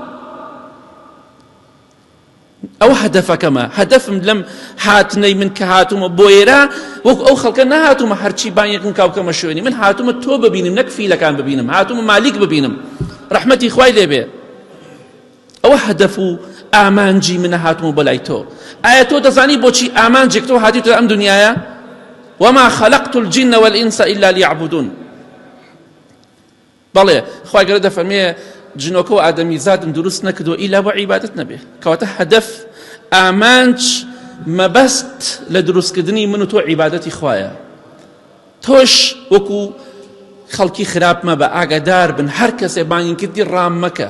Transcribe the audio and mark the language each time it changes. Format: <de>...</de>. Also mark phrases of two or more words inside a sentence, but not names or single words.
<ckb>ئەو هەدەفەکەمە، هەدەفم لەم هاتنەی من کە هاتوومە بۆ ئێرە، وەکو ئەو خەڵکە نەهاتوومە هەرچی بانیەکم کاوکەمە شوێنی، من هاتوومە تۆ ببینم، نەک فیلەکان ببینم، هاتوومە مالیک ببینم، ڕەحمەتی خوای لێبێ. ئەوە هەدەف و ئامانجی منە، هاتوومە بۆ لای تۆ. ئایا تۆ دەزانی بۆچی ئامانجێک تۆ هاتیتە ئەم دنیایە؟</ckb> <ar>وما خلقت الجن والإنس إلا ليعبدون.</ar> <ckb>بەڵێ خوای گەورە دەفەرمێ جنۆکە و ئادەمی زادم دروست نەکردووە ئیلا بۆ عیبادەت نەبێ. کەواتە هەدەف، ئامانج، مەبەست لە دروستکردنی من و تۆ عیبادەتی خوایە. تۆش وەکو خەڵکی خراپ مەبە، ئاگادار بن، هەر کەسێ بانگی کردی ڕام مەکە.</ckb>